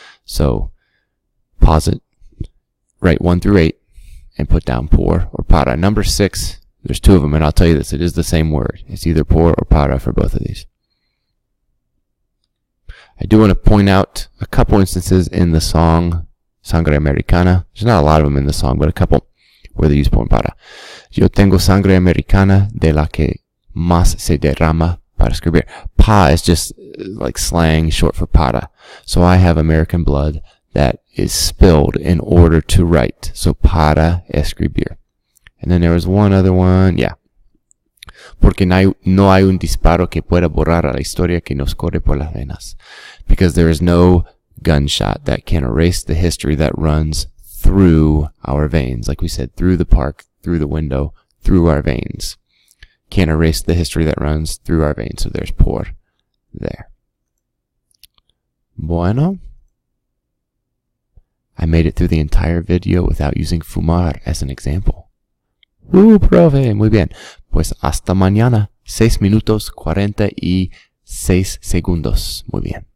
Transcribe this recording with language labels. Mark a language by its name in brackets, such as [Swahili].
[English] So pause it. Write 1 through 8 and put down por or para. Number 6. There's 2 of them, and I'll tell you this. It is the same word. It's either por or para for both of these. I do want to point out a couple instances in the song Sangre Americana. There's not a lot of them in the song, but a couple where they use por and para. [Spanish] Yo tengo sangre americana de la que más se derrama para escribir. [English] Pa is just like slang short for para. So I have American blood that is spilled in order to write. So para escribir. And then there was one other one. Yeah. [Spanish] Porque no hay un disparo que pueda borrar a la historia que nos corre por las venas. [English] Because there is no gunshot that can erase the history that runs through our veins. Like we said, through the park, through the window, through our veins. Can't erase the history that runs through our veins. So there's por there. Bueno. I made it through the entire video without using fumar as an example. [Spanish] Profe, muy bien. Pues hasta mañana. 6 minutos 46 segundos. Muy bien.